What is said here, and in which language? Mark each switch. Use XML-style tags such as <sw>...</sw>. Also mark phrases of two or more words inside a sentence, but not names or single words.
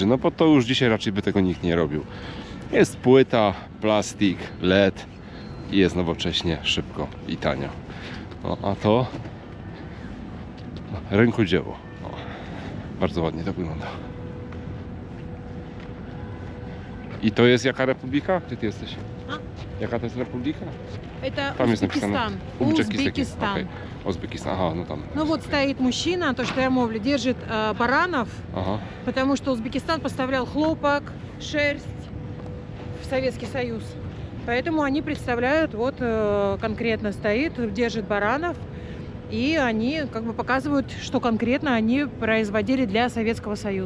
<pl>No bo to już dzisiaj raczej by tego nikt nie robił. Jest płyta, plastik, LED i jest nowocześnie, szybko i tanio. No, a to rękodzieło. O, bardzo ładnie to wygląda. I to jest jaka republika? Gdzie ty jesteś? A? Jaka to jest republika?</pl> <ru>Это Там есть написано. Узбекистан. Узбекистан. Окей. Узбекистан, ага, ну там. Ну вот стоит мужчина, то, что я мовлю, держит баранов, Ага. потому что Узбекистан поставлял хлопок, шерсть в Советский Союз. Поэтому они представляют, вот конкретно стоит, держит баранов, и они как бы показывают, что конкретно они производили для Советского Союза.</ru>